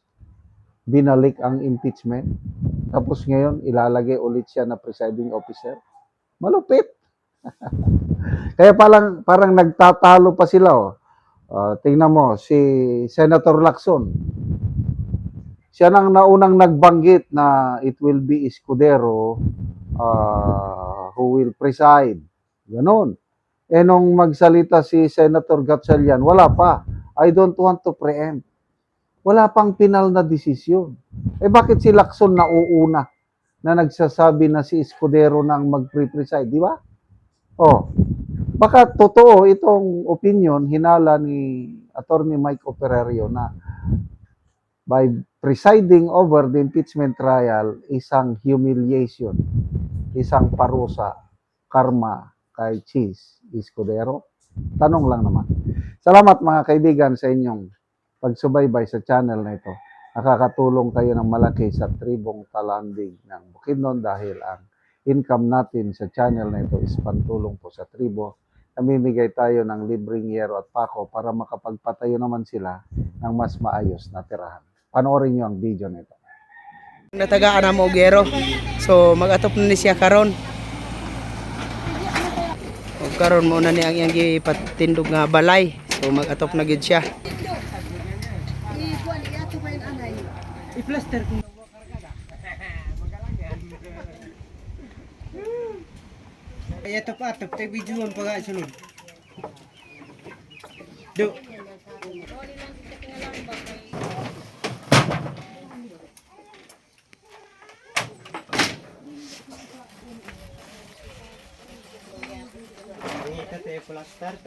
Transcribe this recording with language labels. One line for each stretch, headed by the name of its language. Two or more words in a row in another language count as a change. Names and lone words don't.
Filipino: Binalik ang impeachment. Tapos ngayon, ilalagay ulit siya na presiding officer. Malupit. Kaya parang nagtatalo pa sila. Tingnan mo, si Senator Lacson. Siya nang naunang nagbanggit na
English: it will be Escudero who will preside.
Filipino: Ganon. Nung magsalita si Senator Gatchalian, wala pa.
English: I don't want to preempt.
Filipino: Wala pang final na desisyon. Bakit si Lacson nauuna na nagsasabi na si Escudero nang mag-preside, di ba? Baka totoo itong opinion, hinala ni Attorney Mike Operario na
English: by presiding over the impeachment trial,
Filipino: isang humiliation, isang parusa, karma kay Chis Escudero. Tanong lang naman. Salamat mga kaibigan sa inyong pagsubaybay sa channel na ito. Nakakatulong kayo ng malaki sa tribong talandig ng Bukidnon dahil ang income natin sa channel na ito is pantulong po sa tribo. Namimigay tayo ng libreng yero at pako para makapagpatayo naman sila ng mas maayos na tirahan. Panoorin nyo ang video nito.
Cebuano: Natagaan na mo gero. So mag-atop na ni siya karon. O karon mo na ni ang iyang gipatindog nga balay. So mag-atop na gid siya.
Filipino: I-plaster ko. Kaya ito pa, tayo videoan pa nga sunod. Do. Ito tayo plaster ta.